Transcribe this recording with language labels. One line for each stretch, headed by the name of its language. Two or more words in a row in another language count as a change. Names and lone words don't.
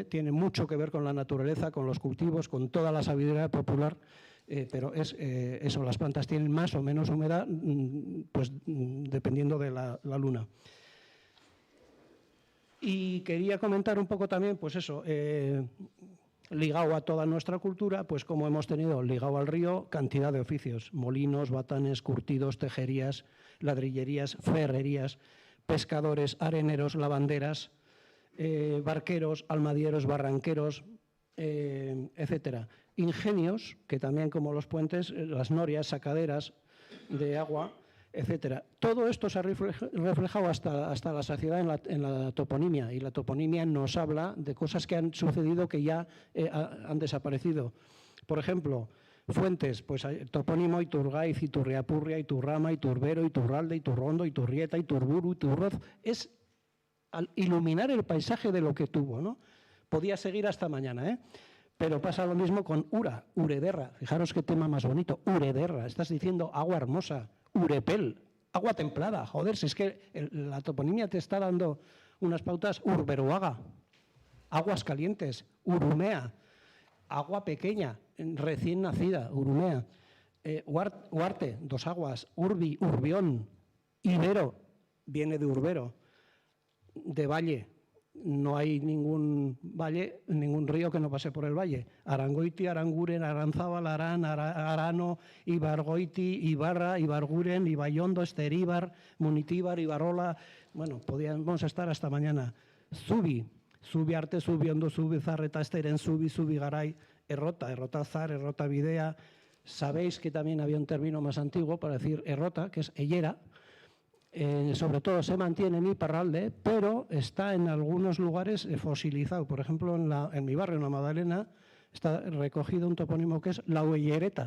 Spanish: Tiene mucho que ver con la naturaleza, con los cultivos, con toda la sabiduría popular, pero es eso, las plantas tienen más o menos humedad, pues dependiendo de la luna. Y quería comentar un poco también, pues eso, ligado a toda nuestra cultura, pues como hemos tenido ligado al río, cantidad de oficios: molinos, batanes, curtidos, tejerías, ladrillerías, ferrerías, pescadores, areneros, lavanderas, barqueros, almadieros, barranqueros, etcétera. Ingenios, que también, como los puentes, las norias, sacaderas de agua, etcétera. Todo esto se ha reflejado hasta la saciedad en la toponimia, y la toponimia nos habla de cosas que han sucedido que ya han desaparecido. Por ejemplo, fuentes, pues topónimo Iturgaiz, Iturriapurria, Iturrama, Iturbero, Iturralde, Iturrondo, Iturrieta, Iturburu, Iturroz. Es al iluminar el paisaje de lo que tuvo, ¿no? Podía seguir hasta mañana, pero pasa lo mismo con Ura, Urederra. Fijaros qué tema más bonito, Urederra. Estás diciendo agua hermosa. Urepel, agua templada. Joder, si es que la toponimia te está dando unas pautas. Urberuaga, aguas calientes. Urumea, agua pequeña, recién nacida, Urumea. Huarte, dos aguas. Urbi, Urbión. Ibero, viene de Urbero. De valle, no hay ningún valle, ningún río que no pase por el valle. Arangoiti, Aranguren, Aranzábal, Arán, Arano, Ibargoiti, Ibarra, Ibarguren, Ibayondo, Esteríbar, Munitíbar, Ibarola. Bueno, podíamos estar hasta mañana. Zubi, Zubiarte, Zubiondo, Zubizarreta, Esteren, Zubigaray, Errota, Errotazar, Errota Videa. Sabéis que también había un término más antiguo para decir Errota, que es Ellera. Sobre todo se mantiene en Iparralde, pero está en algunos lugares fosilizado. Por ejemplo, en mi barrio, en la Magdalena, está recogido un topónimo que es La Huellereta.